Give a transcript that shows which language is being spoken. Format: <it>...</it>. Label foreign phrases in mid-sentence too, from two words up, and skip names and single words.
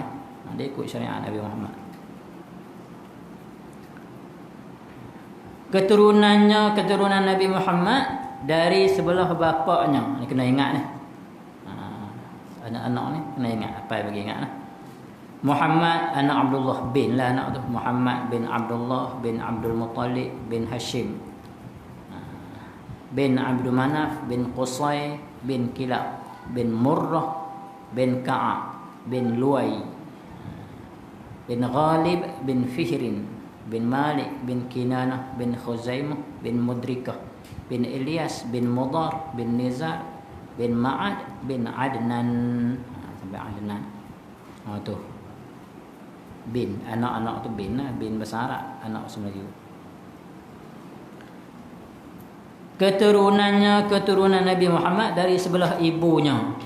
<ms>Dia ikut syariat Nabi Muhammad. Keturunan Nabi Muhammad dari sebelah bapaknya. Ni kena ingat ni. Anak-anak ni kena ingat. Apa yang bagi ingat lah. Muhammad anak Abdullah bin lah anak tu. Muhammad bin Abdullah bin Abdul Muttalib bin Hashim bin Abdul Manaf bin Qusay bin Kilab bin Murrah bin Ka'ab bin Luay bin Ghalib bin Fihrin bin Malik bin Kinanah bin Khuzaimah bin Mudrikah bin Ilyas bin Mudar bin Nizar bin Ma'ad bin Adnan sampai Adnan. Tu bin, anak-anak tu bin lah, bin bahasa Arab, anak bahasa Melayu. keturunan Nabi Muhammad dari sebelah ibunya.</ms>